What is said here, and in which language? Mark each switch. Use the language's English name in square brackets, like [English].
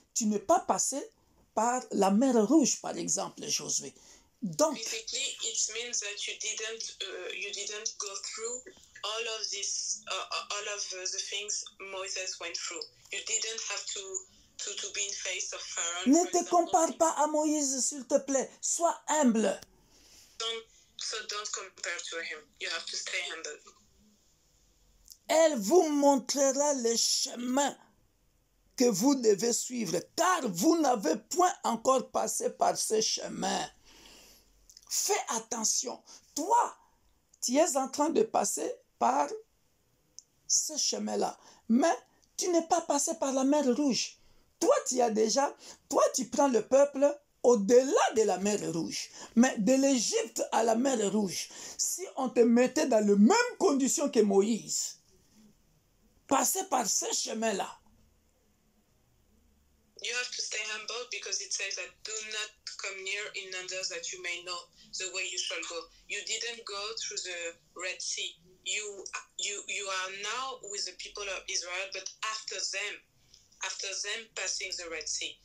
[French] Tu n'es pas passé par la mer Rouge, par exemple, Josué. Donc, [English] physically, it means that you didn't go through all of the things Moses went through. You didn't have to be in face of Pharaoh. [French] Ne te compare pas à Moïse, s'il te plaît. Sois humble. [English] Don't compare to him. You have to stay humble. [French] Elle vous montrera le chemin que vous devez suivre, car vous n'avez point encore passé par ce chemin. Fais attention. Toi, tu es en train de passer par ce chemin-là, mais tu n'es pas passé par la mer Rouge. Toi, tu prends le peuple au-delà de la mer Rouge. Mais de l'Égypte à la mer Rouge, si on te mettait dans les mêmes conditions que Moïse, passer par ce chemin-là. [English] You have to stay humble because it says that do not come near in others that you may know the way you shall go. You didn't go through the Red Sea. You are now with the people of Israel, but after them passing the Red Sea.